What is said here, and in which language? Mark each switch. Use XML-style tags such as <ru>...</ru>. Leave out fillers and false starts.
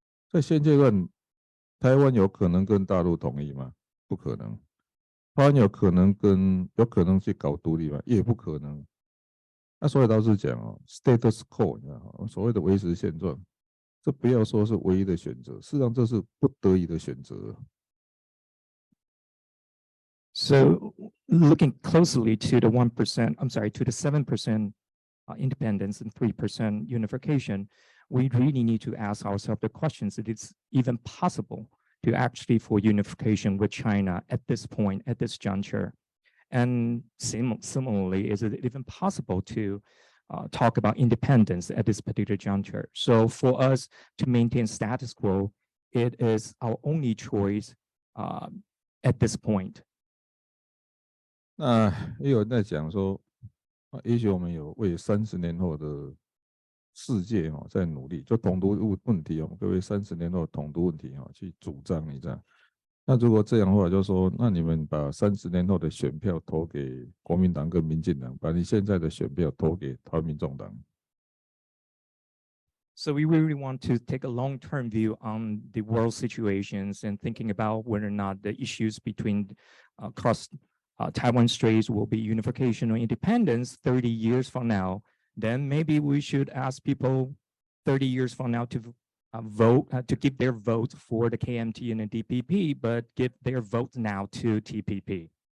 <zh>在現階段，台灣有可能跟大陸統一嗎？不可能。台灣有可能去搞獨立嗎？也不可能。那所以倒是講哦 ，status quo， 你知道嗎？所謂的維持現狀。这不要说是唯一的选择，事实上这是不得已的选择。</zh> <en>So looking closely to the 1%, I'm sorry, to the 7% independence and 3% unification, we really need to ask ourselves the questions if it's even possible to actually for unification with China at this point, at this juncture. And similarly, is it even possible to talk about independence at this particular juncture? So for us to maintain status quo, it is our only choice at this point.</en> <zh>那也有人在讲说，也许我们有为30年后的世界在努力，就统独问题各位30年后统独问题去主张，你知道？那如果这样的话，就说那你们把30年后的选票投给国民党跟民进党，把你现在的选票投给台湾民众党。</zh> <en>So we really want to take a long-term view on the world situations and thinking about whether or not the issues between across Taiwan Straits will be unification or independence 30 years from now. Then maybe we should ask people 30 years from now to vote, to give their vote for the KMT and the DPP, but give their vote now to TPP.</en>